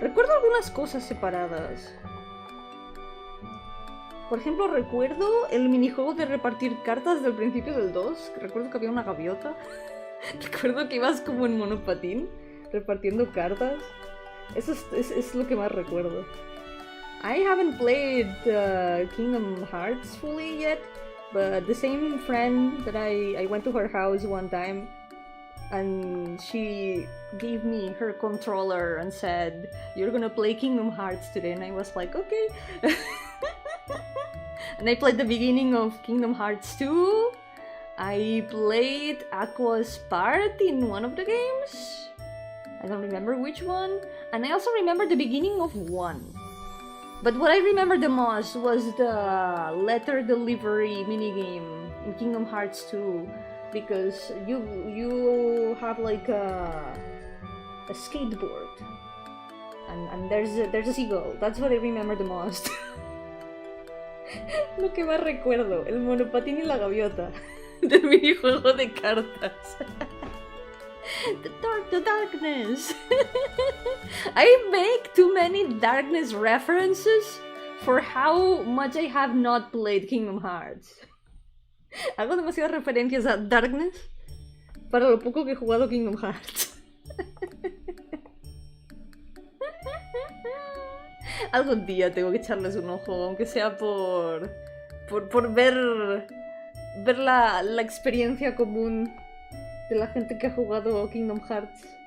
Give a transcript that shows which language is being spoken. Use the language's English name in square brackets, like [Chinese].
[Spanish] Recuerdo algunas cosas separadas. Por ejemplo, recuerdo el minijuego de repartir cartas del principio del 2. Recuerdo que había una gaviota. Recuerdo que ibas como en monopatín repartiendo cartas. Eso es lo que más recuerdo. [English] I haven't played Kingdom Hearts fully yet, but the same friend that I went to her house one time, and she gave me her controller and said, "You're gonna play Kingdom Hearts today," and I was like, okay. And I played the beginning of Kingdom Hearts 2. I played Aqua's part in one of the games. I don't remember which one. And I also remember the beginning of 1. But what I remember the most was the letter delivery minigame in Kingdom Hearts 2. Because you have like a skateboard. And there's a seagull. That's what I remember the most. [Spanish] Lo que más recuerdo, el monopatín y la gaviota del minijuego de cartas. [English] The darkness. I make too many darkness references for how much I have not played Kingdom Hearts. [Spanish] Hago demasiadas referencias a darkness para lo poco que he jugado Kingdom Hearts. Algún día tengo que echarles un ojo, aunque sea por ver la experiencia común de la gente que ha jugado Kingdom Hearts.